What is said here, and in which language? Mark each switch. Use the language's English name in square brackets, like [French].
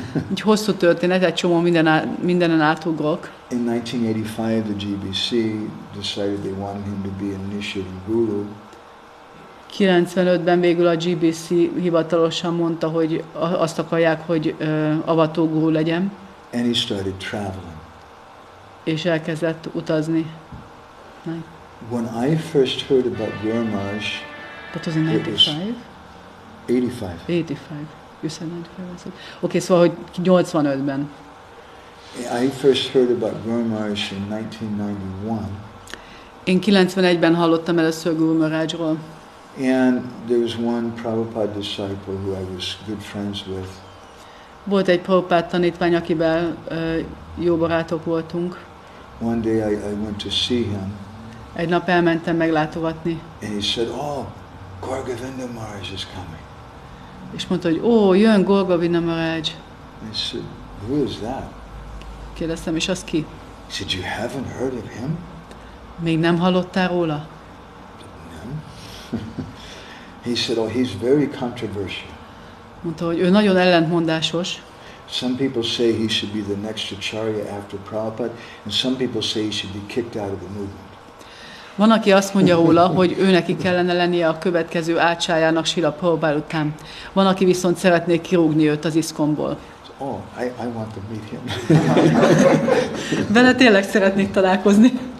[Hungarian] Egy hosszú történet, egy csomó mindenen átugrok. [English] In 1985, the GBC decided they wanted him to be an initiating guru. [Hungarian] 95-ben végül a GBC hivatalosan mondta, hogy azt akarják, hogy avató guru legyen. [English] And he started traveling. [Hungarian] És elkezdett utazni. [English] When I first heard about Gour Maharaj, that was in 95? 85. 85. You said 95. Okay, [Hungarian] szóval, hogy 85-ben. [English] I first heard about Gour Maharaj in 1991. [Hungarian] Én 91-ben hallottam először Gour Maharajról. [English] And there was one Prabhupada disciple who I was good friends with. [Hungarian] Volt egy Prabhupád tanítvány, akivel jó barátok voltunk. [English] One day I went to see him. [Hungarian] Egy nap elmentem meglátogatni. [English] And he said, oh, Gour Govinda Maharaj is coming. [Hungarian] És mondta, hogy jön Gour Govinda Maharaj. [English] I said, who is that? [Hungarian] Kérdeztem, és az ki? [English] He said, you haven't heard of him? [Hungarian] Még nem hallottál róla? [English] No. He said, oh, he's very controversial. [Hungarian] Mondta, hogy ő nagyon ellentmondásos. [English] Some people say he should be the next Acharya after Prabhupada, and some people say he should be kicked out of the movement. [Hungarian] Van, aki azt mondja róla, hogy ő neki kellene lennie a következő ácsájának Srila Prabhupád után. Van, aki viszont szeretné kirúgni őt az iszkomból. [English] Oh, I want to meet him. [Hungarian] Vele tényleg szeretnék találkozni.